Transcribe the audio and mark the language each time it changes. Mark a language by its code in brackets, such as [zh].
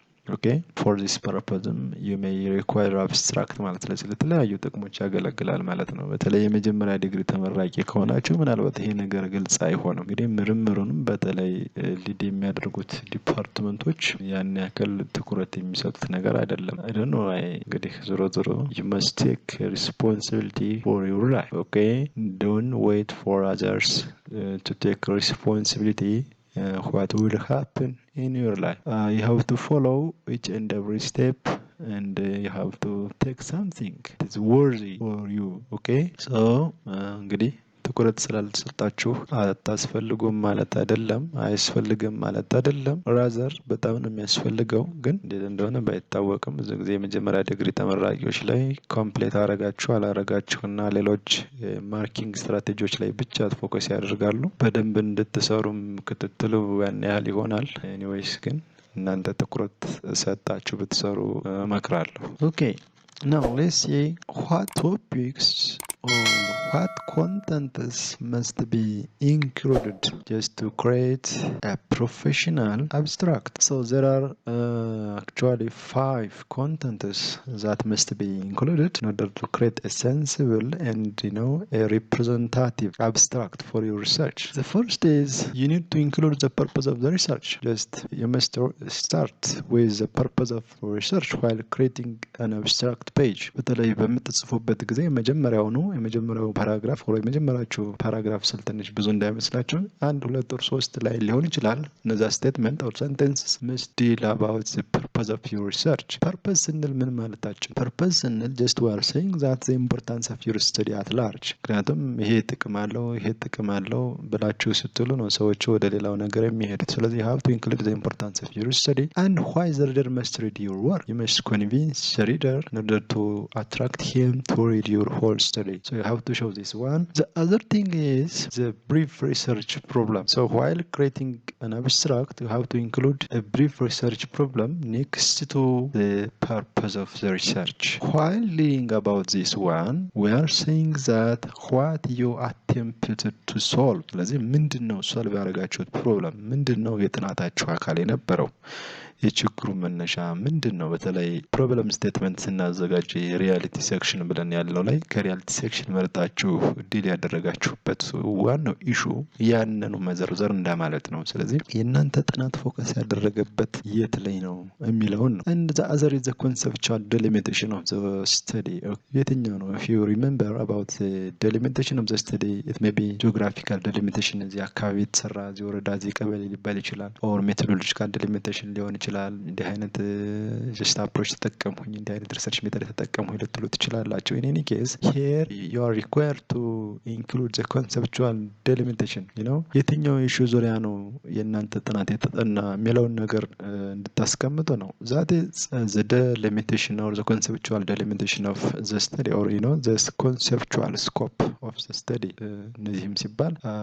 [en] okay for this purpose you may require abstract [am] ማለት ለተለያዩ ጥቅሞች ያገለግላል ማለት ነው። በተለይ የመጀመሪያ ዲግሪ ተመራቂ ከሆናችሁ ምናልባት ይሄ ነገር ግልጽ አይሆንም። እንግዲህ ምርምሩንም በተለይ ሊድ የሚያደርጉት ዲፓርትመንቶች ያን ያክል ትኩረት የሚሰጡት ነገር አይደለም። [en] I don't know [am] እንግዲህ ዞሮ [en] you must take responsibility for your life. okay don't wait for others to take responsibility what will happen in your life. You have to follow each and every step and you have to take something that's worthy for you. [am] okay so እንግዲህ ትኩረት ስላልሰጣችሁ አታስፈልጉም ማለት አይደለም፣ አያስፈልግም ማለት አይደለም። ራዘር በጣም ነው የሚያስፈልገው፣ ግን እንዴት እንደሆነ ባይታወቅም ብዙ ጊዜ የመጀመሪያ ዲግሪ ተመራቂዎች ላይ ኮምፕሌት አላረጋችሁና ሌሎች ማርኪንግ ስትራቴጂዎች ላይ ብቻ ፎከስ ያደርጋሉ። በደንብ እንድትሰሩም ክትትሉ ያን ያህል ይሆናል። ኤኒዌይስ ግን እናንተ ትኩረት ሰጣችሁ ብትሰሩ እመክራለሁ። ኦኬ [en] now let's see what topics or what contents must be included just to create a professional abstract. So there are actually 5 contents that must be included in order to create a sensible and a representative abstract for your research. The first is you need to include the purpose of the research. Just you must start with the purpose of research while creating an abstract page. [am] በተለይ በምትጽፉበት ጊዜ የመጀመሪያው ፓራግራፍ ወይ የመጀመሪያው ፓራግራፍ ስልትንሽ ብዙ እንዳይመስላችሁ 1 2 or 3 ላይ ሊሆን ይችላል። እነዛ ስቴትመንት [en] or sentences must deal about the purpose of your research. [am] purpose ስንል ምን ማለታችን? [en] purpose [am] ስንል [en] just we are saying that the importance of your study at large. [am] ምክንያቱም ይሄ ጥቅም አለው ብላችሁ ስትሉ ነው ሰዎች ወደ ሌላው ነገር የሚሄዱት። ስለዚህ [en] you have to include the importance of your study and why the reader must read your work. You must convince the reader in order to attract him to read your whole study. So you have to show this one. The other thing is the brief research problem. So while creating an abstract, you have to include a brief research problem next to the purpose of the research. While reading about this one, we are saying that what you attempted to solve. [am] ስለዚህ ምንድነው ሶልቭ ያደረጋችሁት ፕሮብለም? ምንድነው የጥናታችሁ አካል የነበረው? የችግሩ መነሻ ምንድነው? በተለይ ፕሮብለም ስቴትመንት ስናዘጋጅ የሪያሊቲ ሴክሽን ብለን ያለው ላይ ከሪያሊቲ ሴክሽን መርጣችሁ ዲል ያደረጋችሁበት ዋናው ኢሹ ያንኑ መዘርዘር እንደማለት ነው። ስለዚህ የእናንተ ጥናት ፎከስ ያደረገበት የት ላይ ነው የሚለውን ነው። [en] and the other is the conceptual delimitation of the study. [am] የትኛው ነው? [en] if you remember about the delimitation of the study it may be geographical delimitation [am] እዚህ አካባቢ የተሰራ እዚህ ወረዳ እዚህ ቀበሌ ሊባል ይችላል [en] or methodological delimitation [am] ሊሆን ይችላል እንዲህ አይነት [en] just approach [am] ተጠቀምኩኝ [en] እንዲህ አይነት research method [am] ተጠቀምኩኝ ልትሉ ትችላላችሁ [en] in any case here you are required to include the conceptual delimitation you know [am] የትኛው ኢሹ ዙሪያ ነው የእናንተ ጥናት የተጠና የሚለውን ነገር እንድታስቀምጡ ነው [en] that is the delimitation or the conceptual delimitation of the study or you know the conceptual scope of the study [am] እነዚህም ሲባል